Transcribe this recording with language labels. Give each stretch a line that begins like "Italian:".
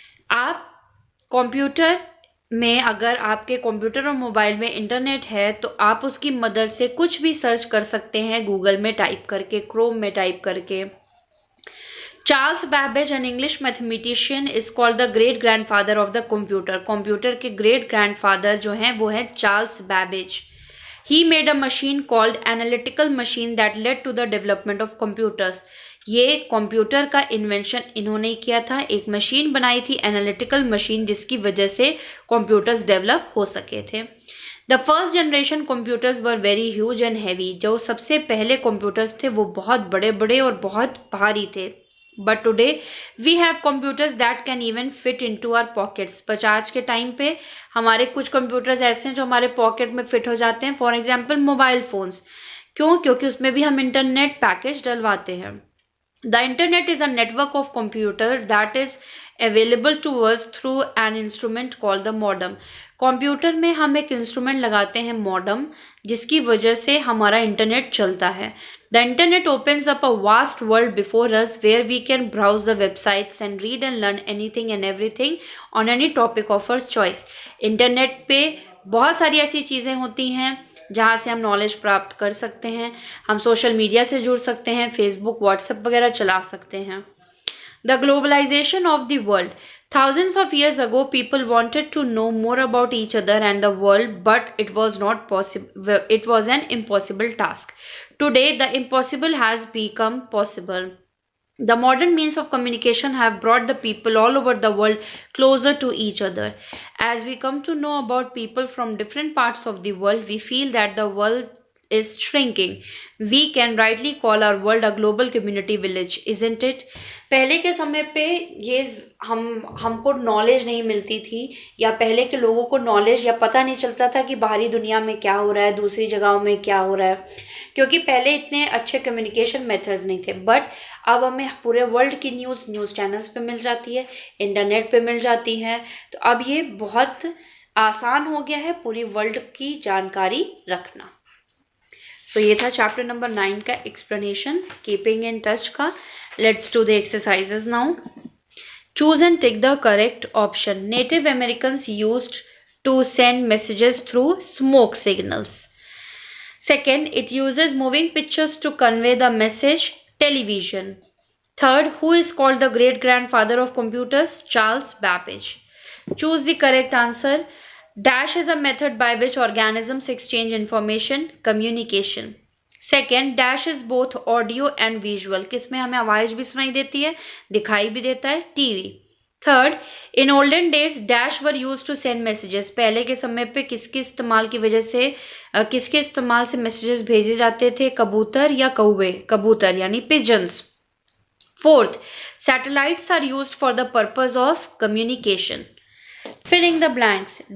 Hindi: आप कंप्यूटर में, अगर आपके कंप्यूटर और मोबाइल में इंटरनेट है तो आप उसकी मदद से कुछ भी सर्च कर सकते हैं, गूगल में टाइप करके, क्रोम में टाइप करके।
English: Charles Babbage, an English mathematician, is called the great grandfather of the computer.
Hindi: Computer के ग्रेट ग्रैंडफादर जो हैं वो हैं Charles Babbage.
English: He made a machine called analytical machine that led to the development of computers.
Hindi: ये computer का invention इन्होंने किया था। एक मशीन बनाई थी, एनालिटिकल मशीन, जिसकी वजह से कंप्यूटर्स डेवलप हो सके थे।
English: The first generation computers were very huge and heavy.
Hindi: जो सबसे पहले कंप्यूटर्स थे वो बहुत बड़े बड़े और बहुत भारी थे.
English: But today we have computers that can even fit into our pockets.
Hindi: But आज के टाइम पे हमारे कुछ कंप्यूटर्स ऐसे हैं जो हमारे पॉकेट में फिट हो जाते हैं.
English: For example mobile phones.
Hindi: क्यों? क्योंकि उसमें भी हम इंटरनेट पैकेज डलवाते हैं.
English: The internet is a network of computer that is available to us through an instrument called the modem.
Hindi: Computer में हम एक इंस्ट्रूमेंट लगाते हैं मॉडम, जिसकी वजह से हमारा इंटरनेट चलता है.
English: The internet opens up a vast world before us where we can browse the websites and read and learn anything and everything on any topic of our choice.
Hindi: Internet पे बहुत सारी ऐसी चीज़ें होती हैं जहाँ से हम नॉलेज प्राप्त कर सकते हैं. हम सोशल मीडिया से जुड़ सकते हैं, फेसबुक व्हाट्सएप वगैरह चला सकते हैं.
English: The globalisation of the world. Thousands of years ago, people wanted to know more about each other and the world, but it was not possible. It was an impossible task. Today, the impossible has become possible. The modern means of communication have brought the people all over the world closer to each other. As we come to know about people from different parts of the world, we feel that the world is shrinking. We can rightly call our world a global community village, isn't it?
Hindi: पहले के समय पे ये हमको knowledge नहीं मिलती थी, या पहले के लोगों को नॉलेज या पता नहीं चलता था कि बाहरी दुनिया में क्या हो रहा है, दूसरी जगहों में क्या हो रहा है, क्योंकि पहले इतने अच्छे कम्युनिकेशन मेथड्स नहीं थे. बट अब हमें पूरे वर्ल्ड की न्यूज़ चैनल्स पे मिल जाती है, इंटरनेट पे मिल जाती है. तो अब ये बहुत आसान हो गया है पूरी वर्ल्ड की जानकारी रखना. सो ये था चैप्टर नंबर 9 का एक्सप्लेनेशन, कीपिंग इन टच का.
English: Let's do the exercises now. Choose and tick the correct option. Native Americans used to send messages through smoke signals. Second, it uses moving pictures to convey the message. Television. Third, who is called the great grandfather of computers? Charles Babbage. Choose the correct answer. Dash is a method by which organisms exchange information. Communication. Second, dash is both audio and visual.
Hindi: किसमें हमें आवाज भी सुनाई देती है, दिखाई भी देता है? TV.
English: Third, in olden days dash were use to send messages.
Hindi: पहले के समय पे किसके इस्तेमाल की वजह से किसके इस्तेमाल से मैसेजेस भेजे जाते थे? कबूतर या कौवे? कबूतर यानी
English: Pigeons. Fourth, satellites are used for the purpose of communication. Filling the blanks.